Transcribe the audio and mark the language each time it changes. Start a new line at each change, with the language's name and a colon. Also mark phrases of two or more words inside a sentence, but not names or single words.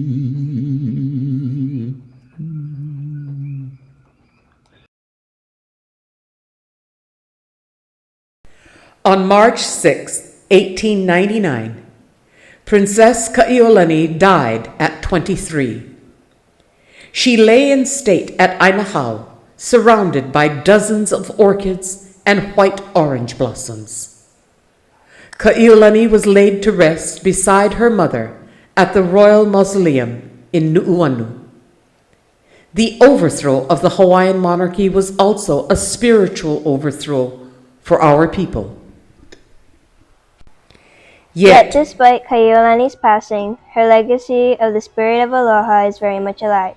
English: On March 6, 1899, Princess Kaʻiulani died at 23. She lay in state at Ainahau, surrounded by dozens of orchids and white orange blossoms. Kaʻiulani was laid to rest beside her mother at the Royal Mausoleum in Nu'uanu. The overthrow of the Hawaiian monarchy was also a spiritual overthrow for our people. Yet despite Kaʻiulani's passing, her legacy of the spirit of aloha is very much alive.